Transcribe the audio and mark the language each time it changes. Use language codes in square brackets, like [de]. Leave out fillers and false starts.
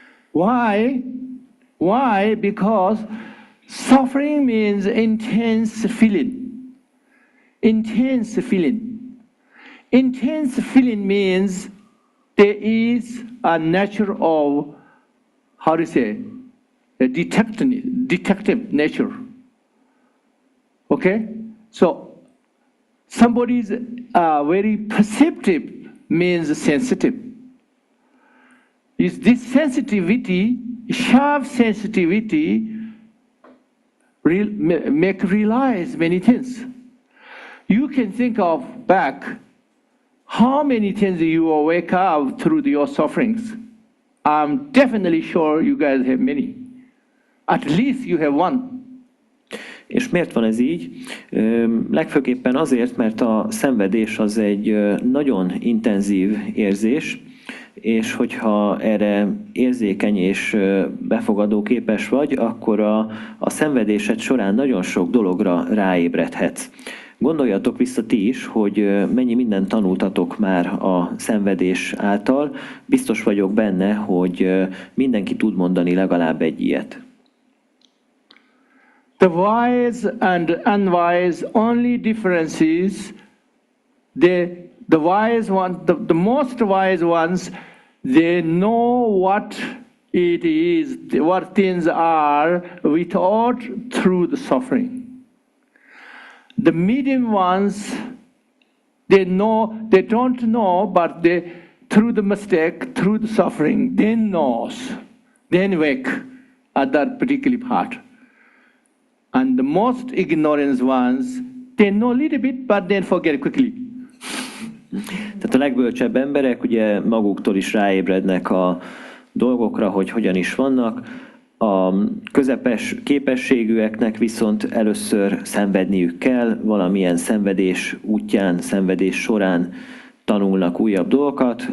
[en] Why? Why? Because suffering means intense feeling. Intense feeling. Intense feeling means there is a nature of, how to say, a detective nature. Okay? So somebody is very perceptive means sensitive. Is this sensitivity, sharp sensitivity, make realize many things. You can think of back how many things you will wake up through your sufferings. I'm definitely sure you guys have many. At least you have one. [hu] És miért van ez így? Legfőképpen azért, mert a szenvedés az egy nagyon intenzív érzés, és hogyha erre érzékeny és befogadó képes vagy, akkor a szenvedésed során nagyon sok dologra ráébredhetsz. Gondoljatok vissza ti is, hogy mennyi mindent tanultatok már a szenvedés által. Biztos vagyok benne, hogy mindenki tud mondani legalább egy ilyet. [en] The wise and unwise only difference is the wise one, the most wise ones, they know what it is, what things are without through the suffering. The medium ones, they don't know, but they, through the mistake, through the suffering, they knows, then wake at that particular part. And the most ignorant ones, they know a little bit, but then forget quickly. [hu] Tehát a legbölcsebb emberek ugye maguktól is ráébrednek a dolgokra, hogy hogyan is vannak. A közepes képességűeknek viszont először szenvedniük kell, valamilyen szenvedés útján, szenvedés során tanulnak újabb dolgokat.